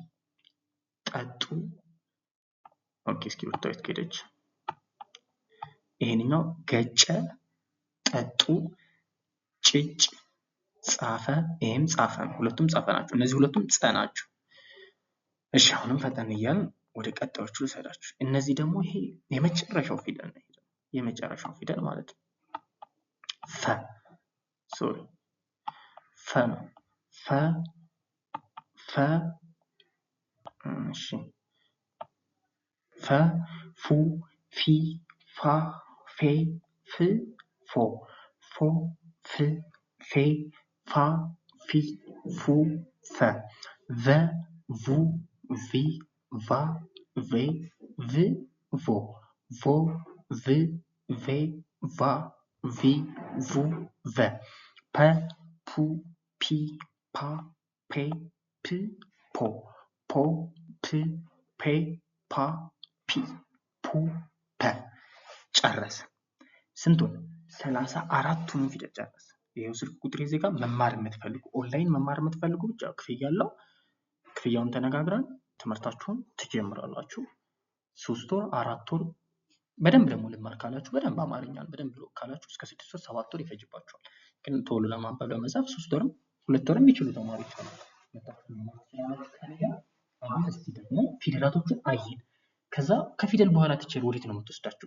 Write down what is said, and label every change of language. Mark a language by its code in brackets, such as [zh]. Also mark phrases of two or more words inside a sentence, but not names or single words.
[am] ጠጡ ኦኬ እስኪ ወጣው ከሄደች ይሄንኛው ገጨ ጠጡ ጭጭ ጻፈ ይሄም ጻፈ ነው። ሁለቱም ጻፈ ናቸው። እነዚህ ሁለቱም ጸ ናቸው። እሺ አሁንም ፈጠን እያልን ወደ ቀጣዮቹ ልሰዳችሁ። እነዚህ ደግሞ ይሄ የመጨረሻው ፊደል ነው። የመጨረሻው ፊደል ማለት ነው። ፈ ሶሪ ፈ ነው። ፈ ፈ እሺ ፈ ፉ ፊ ፋ ፌ ፍ ፎ ፎ ፍ ፌ ፋ ፊ ፉ ፈ ቨ ቡ ቪ ቫ ቬ ቭ ቮ ቮ ቭ ቬ ቫ ቪ ቡ ቨ ፐ ፑ ፒ ፓ ፔ ፕ ፖ ፖ ፕ ፔ ፓ ፒ ፑ ፐ ጨረሰ። ስንቱን? 34ቱን ፊደል ጨረሰ። ይሄው ስልክ ቁጥሬ እዚህ ጋር መማር የምትፈልጉ ኦንላይን መማር የምትፈልጉ ብቻ ክፍያ ያለው ክፍያውን ተነጋግረን ትምህርታችሁን ትጀምራላችሁ። 3 ወር 4 ወር በደንብ ደግሞ ልማር ካላችሁ በደንብ አማርኛን በደንብ ካላችሁ እስከ 6 ወር 7 ወር ይፈጅባችኋል። ግን ቶሎ ለማንበብ ለመጻፍ 3 ወርም 2 ወርም የሚችሉ ተማሪዎች አሉ። አሁን እስቲ ደግሞ ፊደላቶቹን አይን ከዛ ከፊደል በኋላ ቲቸር ወዴት ነው የምትወስዳችሁ?